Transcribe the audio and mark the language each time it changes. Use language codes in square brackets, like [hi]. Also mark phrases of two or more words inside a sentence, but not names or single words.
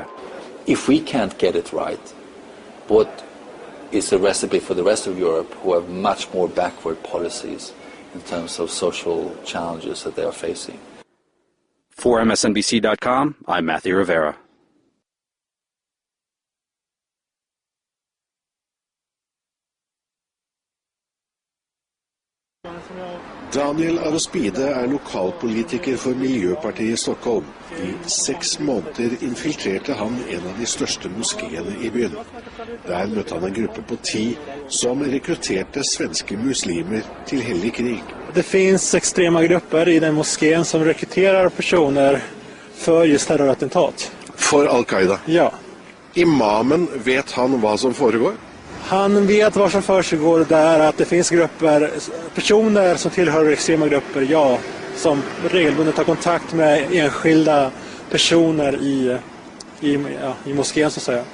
[en] If we can't get it right, what is the recipe for the rest of Europe who have much more backward policies in terms of social challenges that they are facing? For MSNBC.com, I'm Matthew Rivera. [no] Daniel Arospide lokalpolitiker for Miljøpartiet i Stockholm. I 6 måneder infiltrerte han en av de største moskéene i byen. Der møtte han en gruppe på 10 som rekrutterte svenske muslimer til hellig krig. [sv] Det finns extrema grupper i den moskén som rekryterar personer för just terrorattentat. [no] For Al-Qaida? [sv] Ja. [no] Imamen, vet han hva som foregår? [sv] Han vet vad som försiggår där, att det finns grupper, personer som tillhör extrema grupper, ja, som regelbundet tar kontakt med enskilda personer i moskén så att säga.